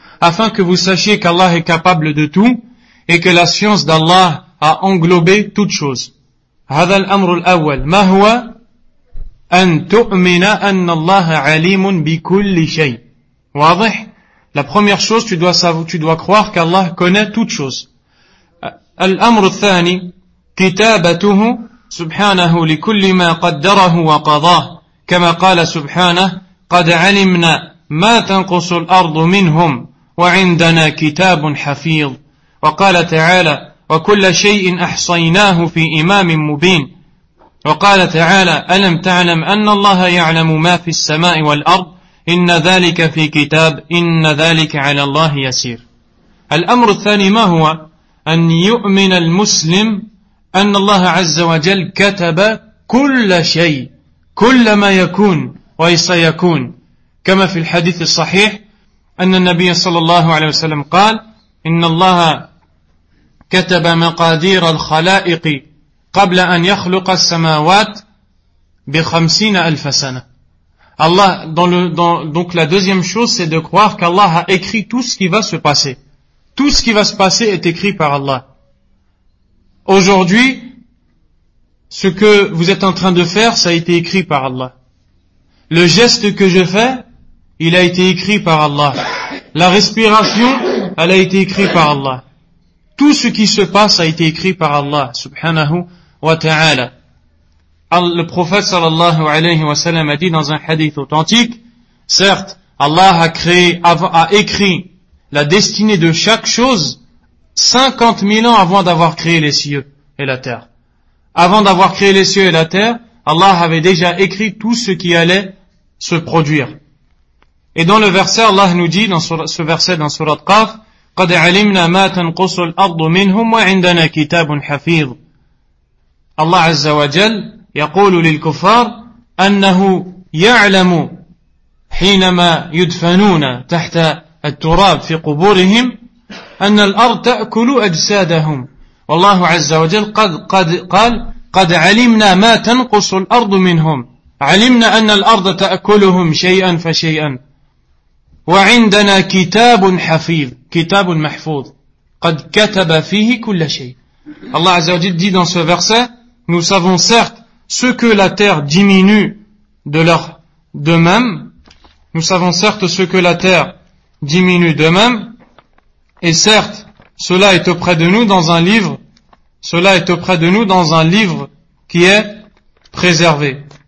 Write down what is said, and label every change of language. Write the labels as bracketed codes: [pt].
[fr] Afin que vous sachiez qu'Allah est capable de tout, et que la science d'Allah a englobé toute chose. [ar] هذا الأمر الأول ما هو أن تؤمن أن الله عليم بكل شيء. واضح. [fr] La première chose, tu dois croire qu'Allah connaît toute chose. [ar] الأمر الثاني كتابته سبحانه لكل ما قدره وقضاه كما قال سبحانه قد علمنا ما تنقص الأرض منهم وعندنا كتاب حفيظ وقال تعالى وكل شيء أحصيناه في إمام مبين وقال تعالى ألم تعلم أن الله يعلم ما في السماء والأرض إن ذلك في كتاب إن ذلك على الله يسير. الأمر الثاني ما هو؟ أن يؤمن المسلم أن الله عز وجل كتب كل شيء كل ما يكون وسيكون كما في الحديث الصحيح أن النبي صلى الله عليه وسلم قال إن الله كتب مقادير الخلائق قبل أن يخلق السماوات بخمسين ألف سنة. [fr] Allah, donc la deuxième chose, c'est de croire qu'Allah a écrit tout ce qui va se passer. Tout ce qui va se passer est écrit par Allah. Aujourd'hui, ce que vous êtes en train de faire, ça a été écrit par Allah. Le geste que je fais, il a été écrit par Allah. La respiration, elle a été écrite par Allah. Tout ce qui se passe a été écrit par Allah, subhanahu wa ta'ala. Le prophète sallallahu alayhi wa sallam a dit dans un hadith authentique, certes, Allah a écrit la destinée de chaque chose 50 000 ans avant d'avoir créé les cieux et la terre. Avant d'avoir créé les cieux et la terre, Allah avait déjà écrit tout ce qui allait se produire. Et dans le verset, Allah nous dit, dans ce verset dans Surat Qaf, [ar] قَدْ عَلِمْنَا مَا تَنْقُصُ الْأَرْضُ مِنْهُمْ وَعِنْدَنَا كِتَابٌ حَفِيظٌ. Allah Azza wa Jal يقول للكفار أنه يعلم حينما يدفنون تحت التراب في قبورهم أن الأرض تأكل أجسادهم. والله عز وجل قد قال قد علمنا ما تنقص الأرض منهم، علمنا أن الأرض تأكلهم شيئا فشيئا. وعندنا كتاب حفيظ، كتاب محفوظ، قد كتب فيه كل شيء. [fr] الله عز وجل dit dans ce verset, nous savons certes ce que la terre diminue d'eux-mêmes, nous savons certes ce que la terre diminue d'eux-mêmes, et certes cela est auprès de nous dans un livre, cela est auprès de nous dans un livre qui est préservé.